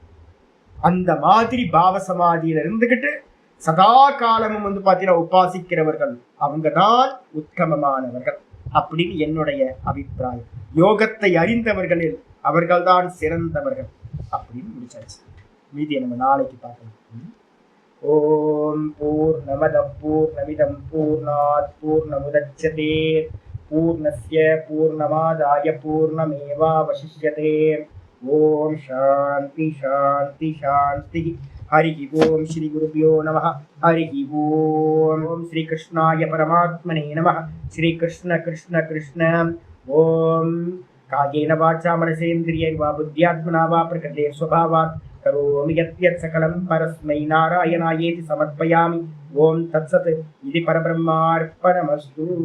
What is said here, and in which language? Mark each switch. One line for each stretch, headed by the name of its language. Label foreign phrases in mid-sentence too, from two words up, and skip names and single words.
Tamil: அந்த மாதிரி பாவ சமாதியில இருந்துகிட்டு சதா காலமும் வந்து பாத்தீங்கன்னா உபாசிக்கிறவர்கள் அவங்கதான் உத்தமமானவர்கள் அப்படின்னு என்னுடைய அபிப்பிராயம். யோகத்தை அறிந்தவர்களில் அவர்கள்தான் சிறந்தவர்கள் அப்படின்னு முடிச்சாச்சு. மீதியை நம்ம நாளைக்கு பார்க்கலாம்.
Sanskrit: ॐ पूर्णमद पूर्णमिदं पूर्णात् पूर्णमुदच्यते पूर्णस्य पूर्णमादाय पूर्णमेवावशिष्यते. ॐ शान्ति शान्ति शान्ति. हरि ॐ श्री गुरुभ्यो नम। हरि ॐ श्री कृष्णाय परमात्मने नम. श्री कृष्ण कृष्ण कृष्ण. ॐ कायेन वाचा मनसेन्द्रियैर्वा बुद्ध्यात्मना वा प्रकृतेः स्वभावात् करोमि यद्यत् सकलं परस्मै नारायणायेति समर्पयामि. ॐ तत्सत्। इति परब्रह्मार्पणमस्तु.